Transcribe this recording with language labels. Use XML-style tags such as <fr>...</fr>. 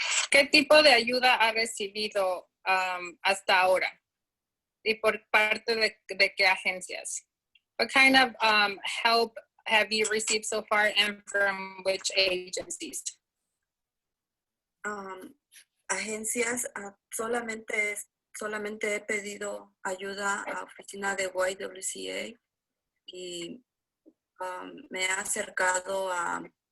<es>¿Qué tipo de ayuda ha recibido hasta ahora? ¿Y por parte de qué agencias?</es> <en>What kind of help have you received so far and from which agencies?</en> <es>Agencias, solamente he pedido ayuda a la oficina de YWCA y me he acercado a</es>